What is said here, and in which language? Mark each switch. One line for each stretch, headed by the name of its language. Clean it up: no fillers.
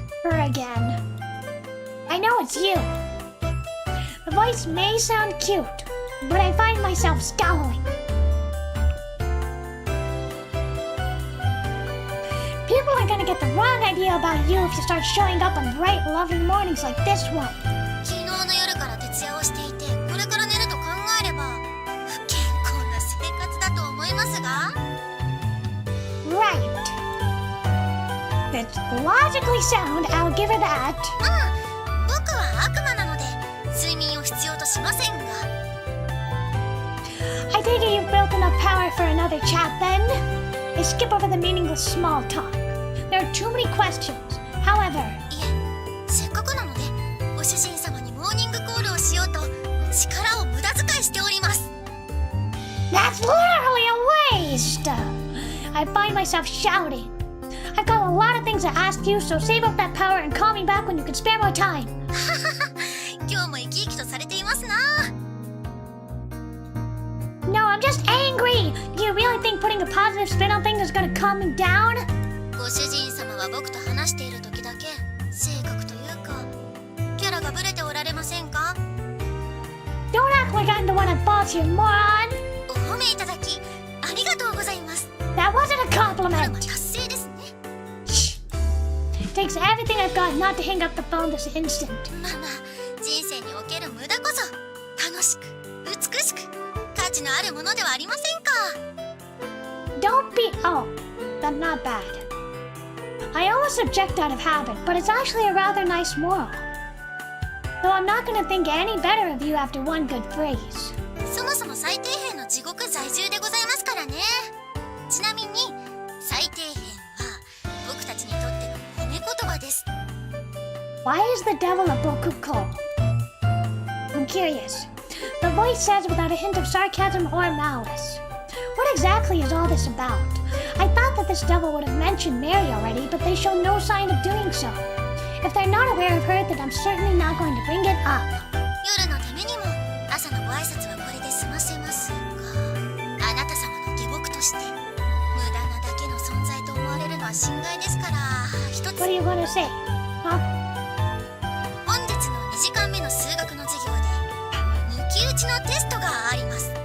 English: Her again. I know it's you. The voice may sound cute, but I find myself scowling. People are gonna get the wrong idea about you if you start showing up on bright, lovely mornings like this one.
Japanese: 昨日の夜から徹夜をしていて、これから寝ると考えれば不健康な生活だと思いますが。
English: Right. That's logically sound, I'll give her that.
Japanese: 僕は悪魔なので睡眠を必要としませんが。
English: I take it you've built enough power for another chat then? I skip over the meaningless small talk. There are too many questions. However,
Japanese: いえ、せっかくなのでご主人様にモーニングコールをしようと力を無駄遣いしております。
English: that's literally a waste! I find myself shouting. I've got a lot of things to ask you, so save up that power and call me back when you can spare more time.
Japanese: 今日も生き生きとされていますな。
English: No, I'm just angry! Do you really think putting a positive spin on things is gonna calm me down?
Japanese: ご主人様は僕と話している時だけ性格というかキャラがブレておられませんか？
English: Don't act like I'm the one at fault here, moron!
Japanese: お褒めいただきありがとうございます。
English: That wasn't a
Japanese: これは
English: compliment!
Japanese: 達成ですね。
English: Shh! It takes everything I've got not to hang up the phone this instant.
Japanese: まあまあ人生における無駄こそ楽しく美しく価値のあるものではありませんか。
English: Don't be... Oh, that's not bad. I almost object out of habit, but it's actually a rather nice moral. Though I'm not gonna think any better of you after one good phrase.
Japanese: そもそも最底辺の地獄在住でございますからね。ちなみに最底辺は僕たちにとっての褒め言葉です。
English: Why is the devil a bokuko? I'm curious. The voice says without a hint of sarcasm or malice. What exactly is all this about? I thought that this devil would have mentioned Mary already, but they show no sign of doing so. If they're not aware of her, then I'm certainly not going to bring it up.
Japanese: 夜のためにも朝のご挨拶はこれで済ませますが、あなた様の下僕として無駄なだけの存在と思われるのは心外ですから、一つ
English: What are you gonna say? Huh?
Japanese: 本日の2時間目の数学の授業で抜き打ちのテストがあります。